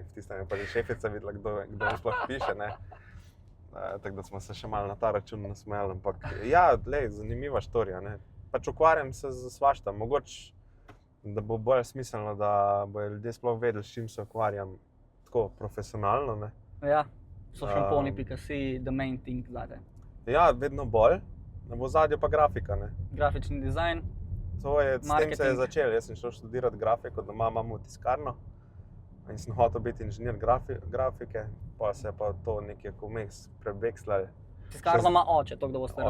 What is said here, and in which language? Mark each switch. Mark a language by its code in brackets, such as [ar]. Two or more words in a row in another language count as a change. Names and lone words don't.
[sl] V tistem je pa že šefica videla, kdo mi sploh piše, ne. Tako da smo se še malo na ta račun nasmejali, ampak ja, glej, zanimiva štorija, ne. Pač ukvarjam se z svašta, mogoče, da bo bolj smiselno, da bojo ljudje sploh vedeli, s čim se ukvarjam tako profesionalno, ne. Ja. So šamponi.si [en] the main thing [sl] zate. Ja, vedno bolj, v ozadju pa grafika, ne. Grafični dizajn. S tem se je Marketing. začelo. Jaz sem šel študirati grafiko, doma imamo tiskarno in sem hotel biti inženir grafike, pa se je pa to nekje vmes prebekslalo. Tiskarno ima oče, to da boste